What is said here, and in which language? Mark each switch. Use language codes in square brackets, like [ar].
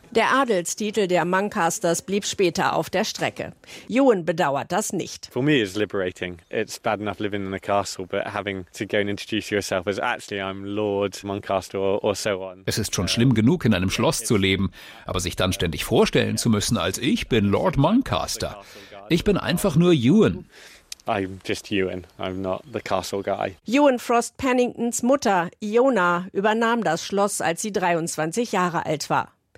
[de] Der Adelstitel der Mancasters blieb später auf der Strecke. Ewan bedauert das nicht. [en] For me it's liberating. It's bad enough living in a castle, but having to go and introduce yourself as actually I'm Lord Mancaster or so on. [de] Es ist schon schlimm genug, in einem Schloss zu leben, aber sich dann ständig vorstellen zu müssen, als ich bin Lord Mancaster. Ich bin einfach nur Ewan. [en] I'm just Ewan. I'm not the castle guy. [de] Ewan Frost Penningtons Mutter, Iona, übernahm das Schloss, als sie 23 Jahre alt war.